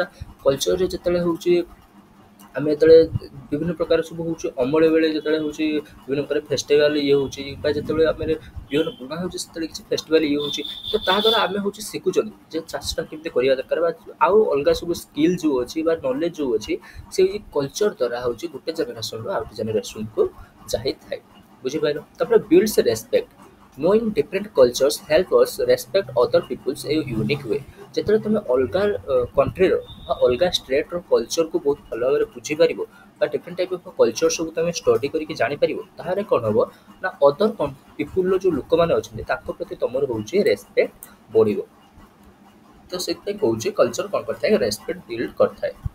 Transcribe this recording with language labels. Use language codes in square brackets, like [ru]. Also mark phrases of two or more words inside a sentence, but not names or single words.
[or] କଲଚରରେ ଯେତେବେଳେ ହେଉଛି ଆମେ ଯେତେବେଳେ ବିଭିନ୍ନ ପ୍ରକାର ସବୁ ହେଉଛି ଅମଳ ବେଳେ ଯେତେବେଳେ ହେଉଛି ବିଭିନ୍ନ ପ୍ରକାର ଫେଷ୍ଟିଭାଲ ଇଏ ହେଉଛି ବା ଯେତେବେଳେ ଆମେ ବିହନ ବୁଣା ହେଉଛି ସେତେବେଳେ କିଛି ଫେଷ୍ଟିଭାଲ ଇଏ ହେଉଛି, ତ ତାହା ଦ୍ୱାରା ଆମେ ହେଉଛି ଶିଖୁଛନ୍ତି ଯେ ଚାଷଟା କେମିତି କରିବା ଦରକାର ବା ଆଉ ଅଲଗା ସବୁ ସ୍କିଲ୍ ଯେଉଁ ଅଛି ବା ନଲେଜ ଯେଉଁ ଅଛି ସେଇ କଲଚର ଦ୍ୱାରା ହେଉଛି ଗୋଟେ ଜେନେରେସନରୁ ଆଉ ଗୋଟେ ଜେନେରେସନକୁ ଯାଇଥାଏ। ବୁଝିପାରିଲ? ତାପରେ [en] builds respect. Knowing different cultures help us respect other people's a unique way। [or] ଯେତେବେଳେ ତୁମେ ଅଲଗା କଣ୍ଟ୍ରିର ବା ଅଲଗା ଷ୍ଟେଟ୍ର କଲଚରକୁ ବହୁତ ଭଲ ଭାବରେ ବୁଝିପାରିବ ବା [en] different type of culture [or] ସବୁ ତୁମେ ଷ୍ଟଡି କରିକି ଜାଣିପାରିବ, ତାହେଲେ କ'ଣ ହେବ ନା [en] other people-r [or] ଯେଉଁ ଲୋକମାନେ ଅଛନ୍ତି ତାଙ୍କ ପ୍ରତି ତୁମର ହେଉଛି ରେସ୍ପେକ୍ଟ ବଢ଼ିବ। ତ ସେଥିପାଇଁ କହୁଛି କଲଚର କ'ଣ କରିଥାଏ? [en] respect build [or] କରିଥାଏ।